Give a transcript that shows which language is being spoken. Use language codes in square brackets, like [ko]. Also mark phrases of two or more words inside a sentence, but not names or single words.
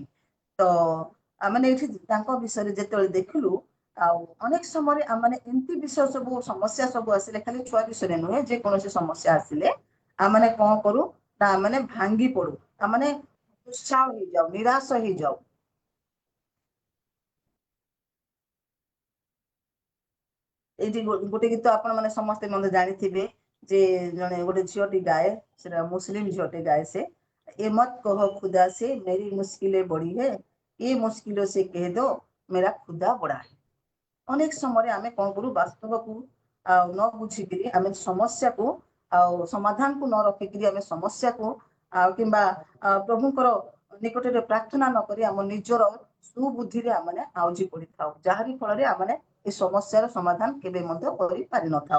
[or] ତ ଆମେ ଏଇଠି ତାଙ୍କ ବିଷୟରେ ଯେତେବେଳେ ଦେଖିଲୁ ଆଉ ଅନେକ ସମୟରେ ଆମେ ଏମିତି ବିଷୟ ସବୁ ସମସ୍ୟା ସବୁ ଆସିଲେ, ଖାଲି ଛୁଆ ବିଷୟରେ ନୁହେଁ, ଯେ କୌଣସି ସମସ୍ୟା ଆସିଲେ ଆମେ କଣ କରୁ ନା ଆମେ ଭାଙ୍ଗି ପଡୁ, ଆମେ ଉତ୍ସାହ ହେଇଯାଉ, ନିରାଶ ହେଇଯାଉ। ଏଇଠି ଗୋଟେ ଗୀତ ଆପଣ ମାନେ ସମସ୍ତେ ମଧ୍ୟ ଜାଣିଥିବେ, ଯେ ଜଣେ ଗୋଟେ ଝିଅଟି ଗାଏ, ସେଟା ମୁସଲିମ ଝିଅଟି ଗାଏ, ସେ ଏ ମତ କହ [hi] खुदा से मेरी मुश्किलें बड़ी है, ये मुश्किलों से कह दो मेरा खुदा बड़ा है। [or] ଅନେକ ସମୟରେ ଆମେ କଣ କରୁ, ବାସ୍ତବକୁ ନ ବୁଝିକିରି ଆମେ ସମସ୍ୟାକୁ ସମାଧାନକୁ ନ ରଖିକିରି ଆମେ ସମସ୍ୟାକୁ କିମ୍ବା ପ୍ରଭୁଙ୍କର ନିକଟରେ ପ୍ରାର୍ଥନା ନ କରି ଆମ ନିଜର ସୁବୁଦ୍ଧିରେ ଆମେ ଆଉଜି ପଡିଥାଉ, ଯାହାରି ଫଳରେ ଆମେ ଏ ସମସ୍ୟାର ସମାଧାନ କେବେ ମଧ୍ୟ କରିପାରିନଥାଉ।